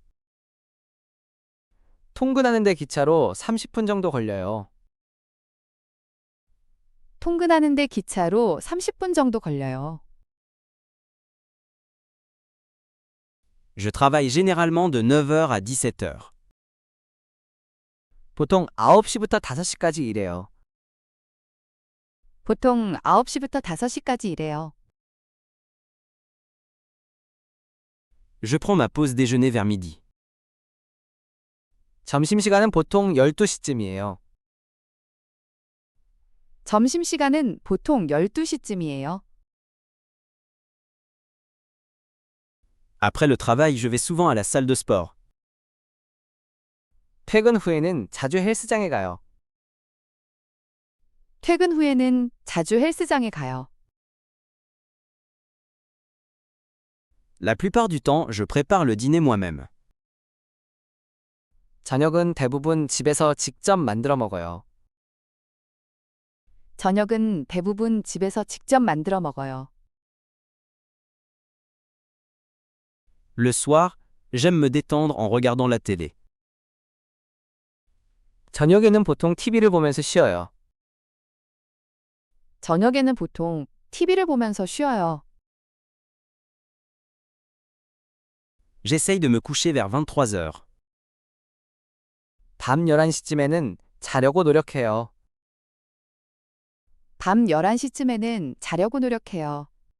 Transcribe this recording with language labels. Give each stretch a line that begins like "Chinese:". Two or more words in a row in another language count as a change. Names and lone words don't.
Korean: 통근하는데 기차로 30분 정도 걸려요. 통근하는데 기차로 30분 정도 걸려요.
French: Je travaille généralement de 9h à 17h.
Korean: 보통 9시부터 5시까지 일해요. 보통 9시부터 5시까지 일해요.
French: Je prends ma pause déjeuner vers midi.
Korean: 점심시간은 보통 12시쯤이에요. 점심시간은 보통 12시쯤이에요.
French: Après le travail, je vais souvent à la salle de sport.
Korean: 퇴근 후에는 자주 헬스장에 가요. 퇴근 후에는 자주 헬스장에 가요.
French: La plupart du temps, je prépare le dîner moi-même.
Korean: 저녁은 대부분 집에서 직접 만들어 먹어요. 저녁은 대부분 집에서 직접 만들어 먹어요.
French: Le soir, j'aime me détendre en regardant la télé.
Korean: 저녁에는 보통 TV를 보면서 쉬어요. 저녁에는 보통 TV를 보면서 쉬어요.
French: J'essaye de me coucher vers 23h.
Korean: 밤 11시쯤에는 자려고 노력해요. 밤 11시쯤에는 자려고 노력해요.